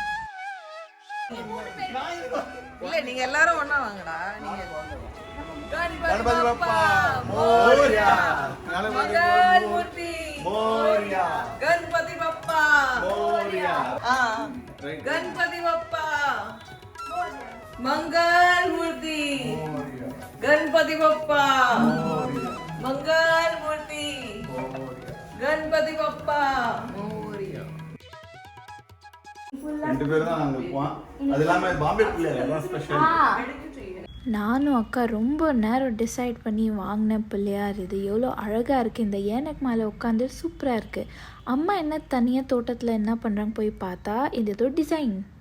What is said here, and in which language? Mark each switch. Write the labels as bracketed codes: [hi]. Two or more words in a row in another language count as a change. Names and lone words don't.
[ta] இல்ல நீங்க எல்லாரும் ஒண்ணா வாங்கடா. நீங்க [mr] गणपती बाप्पा मोरया, मंगल मूर्ती மோரியா, गणपती बाप्पा மோரியா. गणपती बाप्पा मंगल मूर्ति गणपति बप्पा मंगल मूर्ति गणपति बप्पा मोरिया. [ta] ரெண்டு பேரும் தான் நாங்க இருப்போம். அது இல்லாம பாம்பே பிள்ளையார் ஸ்பெஷல். நானும் அக்கா ரொம்ப நேரம் டிசைட் பண்ணி வாங்கின பிள்ளையார். இது எவ்வளோ அழகாக இருக்குது. இந்த ஏனக்கு மேலே உட்காந்து சூப்பராக இருக்குது. அம்மா என்ன தனியாக தோட்டத்தில் என்ன பண்ணுறாங்க போய் பார்த்தா இது ஏதோ டிசைன்